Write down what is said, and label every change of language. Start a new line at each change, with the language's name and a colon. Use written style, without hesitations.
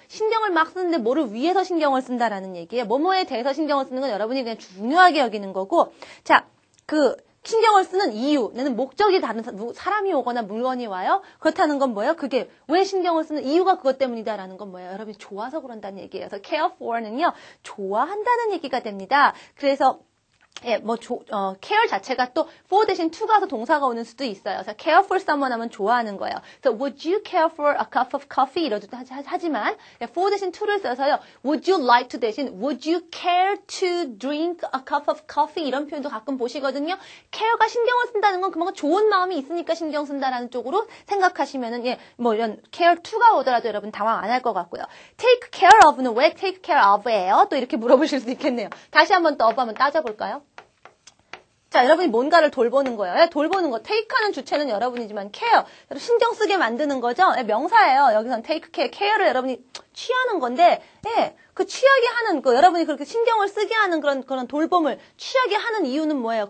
Korean: 신경을 막 쓰는데 뭐를 위해서 신경을 쓴다라는 얘기예요. 뭐뭐에 대해서 신경을 쓰는 건 여러분이 그냥 중요하게 여기는 거고 자, 신경을 쓰는 이유는 목적이 다른 사람이 오거나 물건이 와요. 그렇다는 건 뭐예요? 그게 왜 신경을 쓰는 이유가 그것 때문이다라는 건 뭐예요? 여러분이 좋아서 그런다는 얘기예요. 그래서 care for는요. 좋아한다는 얘기가 됩니다. 그래서 예, care 자체가 또 for 대신 to 가서 동사가 오는 수도 있어요. 그래서
English: care for someone
Korean: 하면 좋아하는 거예요. 그래서
English: would you care for a cup of coffee?
Korean: 이러도 하지만 for 대신 to를 써서요.
English: would you like to
Korean: 대신
English: would you care to drink a cup of coffee?
Korean: 이런 표현도 가끔 보시거든요. care가 신경을 쓴다는 건 그만큼 좋은 마음이 있으니까 신경 쓴다라는 쪽으로 생각하시면은 예, 뭐 이런 care to가 오더라도 여러분 당황 안 할 것 같고요. take care of는 왜 take care of예요? 또 이렇게 물어보실 수 있겠네요. 다시 한번 또 of 한번 따져볼까요? 자, 여러분이 뭔가를 돌보는 거예요. 예, 돌보는 거. take하는 주체는 여러분이지만 care. 신경 쓰게 만드는 거죠. 예, 명사예요. 여기선 take care. care를 여러분이 취하는 건데, 예, 그 취하게 하는 거, 여러분이 그렇게 신경을 쓰게 하는 그런 돌봄을 취하게 하는 이유는 뭐예요?